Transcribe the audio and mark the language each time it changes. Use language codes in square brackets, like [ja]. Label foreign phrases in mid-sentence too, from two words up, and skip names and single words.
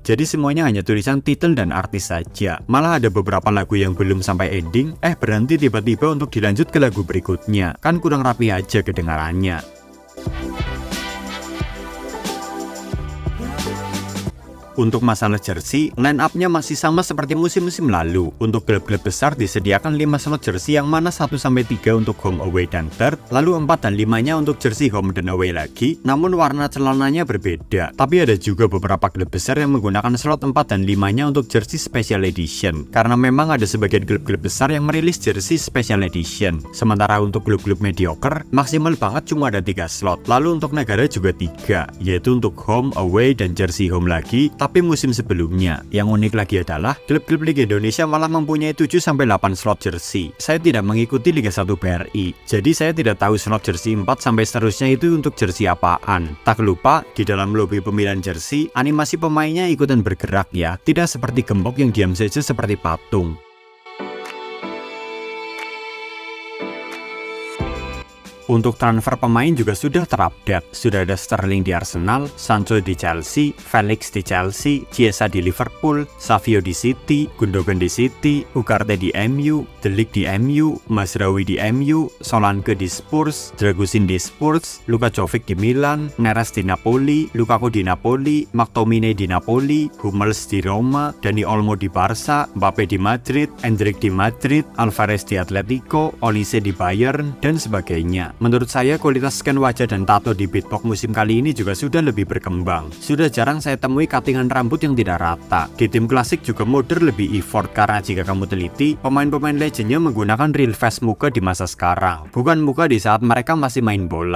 [id] Jadi semuanya hanya tulisan titel dan artis saja. Malah ada beberapa lagu yang belum sampai ending, berhenti tiba-tiba untuk dilanjut ke lagu berikutnya. Kan kurang rapi aja kedengarannya. Untuk masalah jersey, [en] line up- [id] nya masih sama seperti musim-musim lalu. Untuk klub-klub besar disediakan 5 slot jersey yang mana 1-3 untuk [en] home away [id] dan third, lalu 4 dan 5-nya untuk jersey home dan away lagi, namun warna celananya berbeda. Tapi ada juga beberapa klub besar yang menggunakan slot 4 dan 5-nya untuk jersey [en] special edition, [id] karena memang ada sebagian klub-klub besar yang merilis jersey [en] special edition. [id] Sementara untuk klub-klub mediocre, maksimal banget cuma ada 3 slot, lalu untuk negara juga 3, yaitu untuk [en] home, away, [id] dan jersey home lagi. Tapi musim sebelumnya, yang unik lagi adalah klub-klub Liga Indonesia malah mempunyai 7-8 slot jersey. Saya tidak mengikuti Liga 1 BRI, jadi saya tidak tahu slot jersey 4 sampai seterusnya itu untuk jersey apaan. Tak lupa, di dalam lobby pemilihan jersey, animasi pemainnya ikutan bergerak ya, tidak seperti gembok yang diam saja seperti patung. Untuk transfer pemain juga sudah terupdate. Sudah ada Sterling di Arsenal, Sancho di Chelsea, Felix di Chelsea, Chiesa di Liverpool, Savio di City, Gundogan di City, Ugarte di MU, De Ligt di MU, Mazraoui di MU, Solanke di Spurs, Dragusin di Spurs, Luka Jovic di Milan, Neres di Napoli, Lukaku di Napoli, McTominay di Napoli, Hummels di Roma, Dani Olmo di Barca, Mbappe di Madrid, Endrick di Madrid, Alvarez di Atletico, Olise di Bayern, dan sebagainya. Menurut saya kualitas scan wajah dan tato di Beatbox musim kali ini juga sudah lebih berkembang. Sudah jarang saya temui cuttingan rambut yang tidak rata. Di tim klasik juga modern lebih effort karena jika kamu teliti, pemain-pemain legendnya menggunakan [en] real face [id] muka di masa sekarang, bukan muka di saat mereka masih main bola.